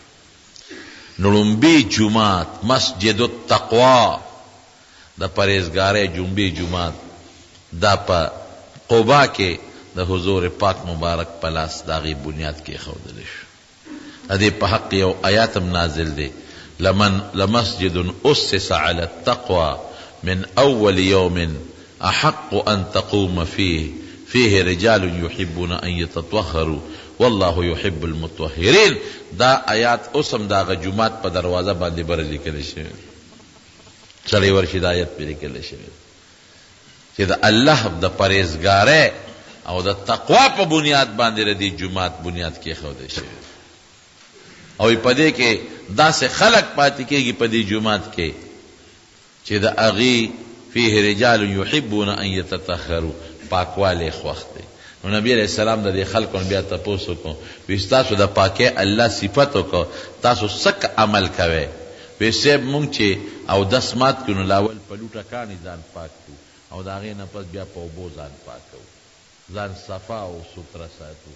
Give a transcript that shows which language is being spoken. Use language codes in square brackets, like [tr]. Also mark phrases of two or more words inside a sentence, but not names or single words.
[ps] نو لومبي جومات مسجد التقوا د پرهیزګارۍ جنبی جومات دا په قبا کې د حضور پاک مبارک په لاس د هغې بنیاد کېښودلی شو. د دې په حق یو آیات هم نازل دی، [ar] لمسجد اسس على التقوى من اول يوم احق ان تقوم فيه رجال يحبون ان يتطهروا والله يحب المطهرين. [ps] دا آیات اوس هم د هغه جومات په دروازه باندې بره لیکلی شوی، سړی ورشي د آیت پرې لیکلی شوی چې د الله د پرهیزګارۍ او د تقوا په بنیاد باندې د دې جومات بنیاد کېښودی شوی. او په دې کې داسې خلق پاتې کېږي په دې جومات کې چې د هغې [ar] فيه رجال یحبون ان یتطهروا، [ps] پاکوالی خوښ دی. نو نبی [ar] علیہ السلام [ps] د دې خلکو بیا تپوس وکړو، وایي ستاسو د پاکۍ الله صفت وکړو، تاسو څه عمل کوئ؟ وایي صاحب مونږ چې اودس مات کړو نو لاول په لوټه کاڼي ځان پاک کړو او د هغې نه پس بیا په اوبو ځان پاک کوو، ځان صفا او ستره ساتو.